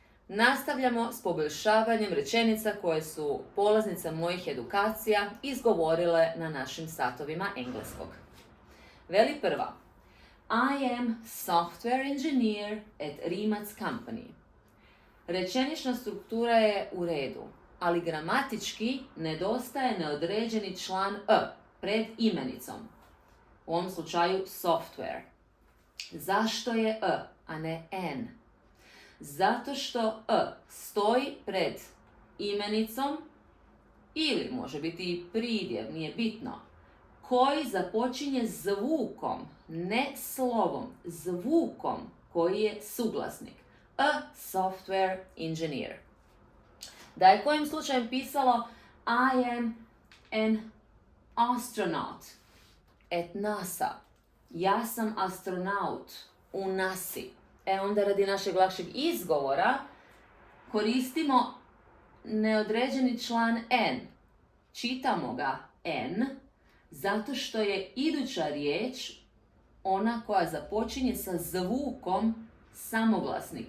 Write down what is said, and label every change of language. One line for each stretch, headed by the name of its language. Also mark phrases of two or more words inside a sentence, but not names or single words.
Croatian: Nastavljamo s poboljšavanjem rečenica koje su polaznice mojih edukacija izgovorile na našim satovima engleskog. Veli prva.
English: I am software engineer at Rimac Company.
Croatian: Rečenična struktura je u redu, ali gramatički nedostaje neodređeni član pred imenicom. U ovom slučaju software. Zašto je a ne n? Zato što stoji pred imenicom ili može biti i pridjev, nije bitno, koji započinje zvukom, ne slovom, zvukom koji je suglasnik.
English: A software engineer.
Croatian: Da je kojim slučajem pisalo
English: I am an astronaut at NASA.
Croatian: Ja sam astronaut u NASA. Onda radi našeg lakšeg izgovora koristimo neodređeni član n. Čitamo ga n zato što je iduća riječ ona koja započinje sa zvukom samoglasnika.